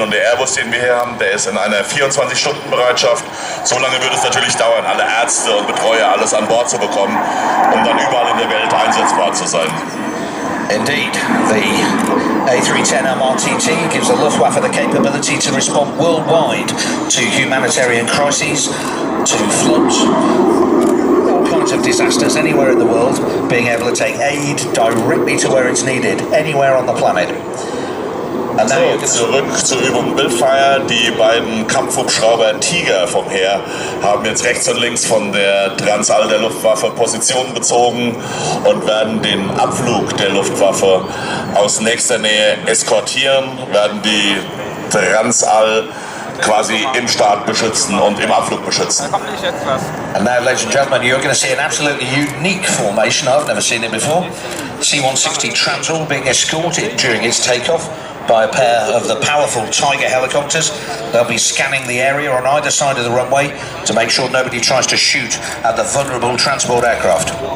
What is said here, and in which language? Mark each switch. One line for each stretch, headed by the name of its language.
German: Und der Airbus, den wir hier haben, der ist in einer 24-Stunden-Bereitschaft. So lange wird es natürlich dauern, alle Ärzte und Betreuer alles an Bord zu bekommen, um dann überall in der Welt einsetzbar zu sein.
English: Indeed, the A310 MRTT gives the Luftwaffe the capability to respond worldwide to humanitarian crises, to floods, all kinds of disasters anywhere in the world, being able to take aid directly to where it's needed, anywhere on the planet.
German: So, zurück zur Übung Willfire. Die beiden Kampfhubschrauber Tiger vom Heer haben jetzt rechts und links von der Transall der Luftwaffe Position bezogen und werden den Abflug der Luftwaffe aus nächster Nähe eskortieren, werden die Transall quasi im Start beschützen und im Abflug beschützen.
English: And now, ladies and gentlemen, you're going to see an absolutely unique formation. I've never seen it before. C-160 Transall being escorted during its takeoff by a pair of the powerful Tiger helicopters. They'll be scanning the area on either side of the runway to make sure nobody tries to shoot at the vulnerable transport aircraft.